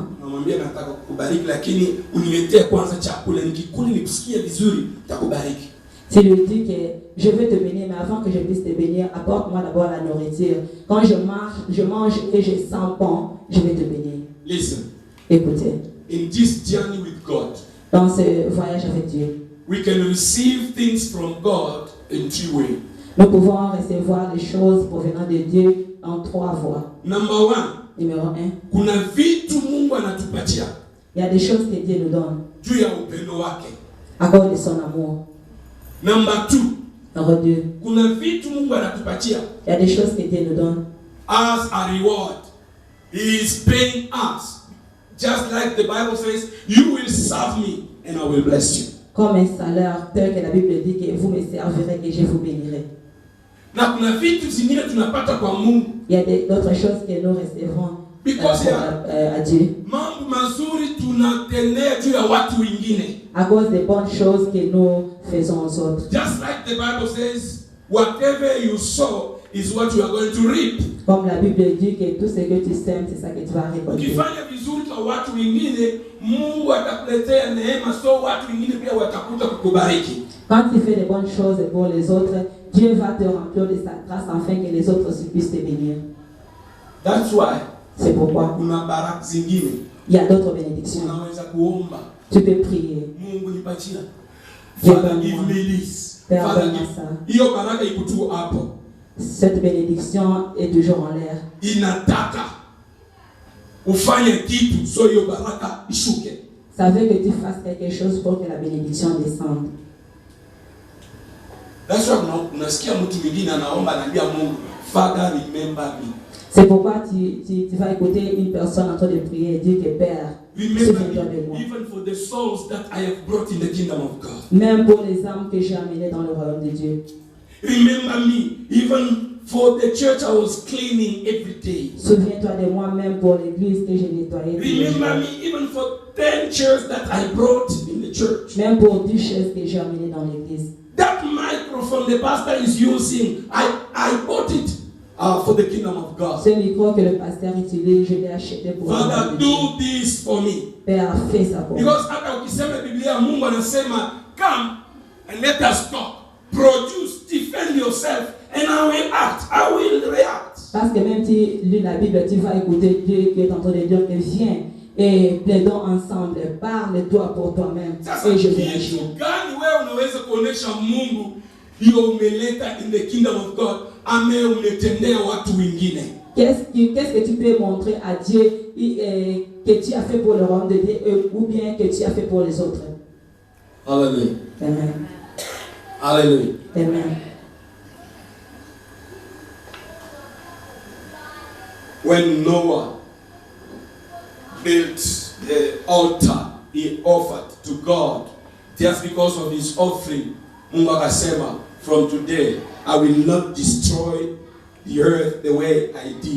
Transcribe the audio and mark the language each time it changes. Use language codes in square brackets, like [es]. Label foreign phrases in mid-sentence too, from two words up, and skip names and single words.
[sw] namwambia nataka kukubariki, lakini uniletee kwanza chakula, nikikula nikusikie vizuri nitakubariki. [fr] tu lui dis que je vais te bénir, mais avant que je puisse te bénir, apporte-moi d'abord la nourriture. Quand je mange et je sens bon, je vais te bénir. [en] Listen, [fr] Écoutez, [en] in this journey with God, [fr] dans ce voyage avec Dieu, [en] we can receive things from God in three ways. [fr] nous pouvons recevoir les choses provenant de Dieu en 3 voies. [en] Number one, [fr] Numéro 1, [sw] kuna vitu Mungu anatupatia [fr] il y a des choses que Dieu nous donne [sw] juu ya upendo wake. [fr] à cause de son amour. [en] Number two, [fr] Numéro 2, [sw] kuna vitu Mungu anatupatia [fr] il y a des choses que Dieu nous donne [en] as a reward. He is paying us. Just like the Bible says, you will serve me and I will bless you. [fr] comme un salaire, tel que la Bible dit que vous me servirez et je vous bénirai. [sw] Na kuna vitu zingine tunapata kwa Mungu. [fr] Il y a d'autres choses que nous recevrons Because à Dieu. [sw] mambo mazuri tunatendea juu ya watu wengine. [fr] À cause des bonnes choses que nous faisons aux autres. [en] Just like the Bible says, whatever you sow is what you are going to reap. [fr] Comme la Bible dit que tout ce que tu sèmes, c'est ça que tu vas récolter. [sw] Ukifanya vizuri kwa watu wengine, Mungu atakuletea neema, so watu wengine pia watakuja kukubariki. [fr] Quand tu fais des bonnes choses pour les autres, Dieu va te remplir de sa grâce afin que les autres aussi puissent te bénir. [en] That's why [fr] C'est pourquoi [sw] kuna baraka zingine [fr] il y a d'autres bénédictions. [sw] unaweza kuomba, [fr] Tu peux prier. [sw] Mungu nipatia. [fr] Dieu Father, donne-moi. [en] give me this. [fr] Père, Father, donne-moi give. ça. [sw] Hiyo baraka iko tu hapo. [fr] Cette bénédiction est toujours en l'air. [sw] Inataka ufanye kitu so hiyo baraka ishuke. [fr] Ça veut que tu fasses quelque chose pour que la bénédiction descende. [en] That's why [sw] unasikia mtu mwingine anaomba anaambia Mungu, [en] Father remember me. [fr] C'est pourquoi tu vas écouter une personne en train de prier et dire que Père, Remember souviens-toi de me, moi. [en] even for the souls that I have brought in the kingdom of God. [fr] Même pour les âmes que j'ai amenées dans le royaume de Dieu. [en] Remember me, even for the church I was cleaning every day. [fr] Souviens-toi de moi même pour l'église que j'ai nettoyée. tous les jours. [en] Remember me, even for 10 chairs that I brought in the church. [fr] Même pour 10 chaises que j'ai amenées dans l'église. [en] That microphone the pastor is using, I bought it for the kingdom of God. [fr] Ce micro que le pasteur utilise, je l'ai acheté pour le Father, royaume de Dieu. [en] do this for me. [fr] Père, fais ça pour moi. [sw] Because hata ukisema Biblia Mungu anasema [en] come and let us talk. Produce, defend yourself and I will act. I will react. [fr] Parce que même si tu lis la Bible, tu vas écouter Dieu qui est en train de dire que viens et plaidons ensemble, parle-toi pour toi-même [sw] Sasa [fr] et je vais agir. [sw] kitu gani wewe unaweza kuonesha Mungu hiyo umeleta [en] in the kingdom of God [sw] ame umetendea watu wengine? [fr] Qu'est-ce que tu peux montrer à Dieu que tu as fait pour le royaume de Dieu ou bien que tu as fait pour les autres? [en] Hallelujah. Amen. Hallelujah. Amen. When Noah built the altar he offered to God, just because of his offering, [sw] Mungu akasema, [en] from today I will not destroy the earth the way I did.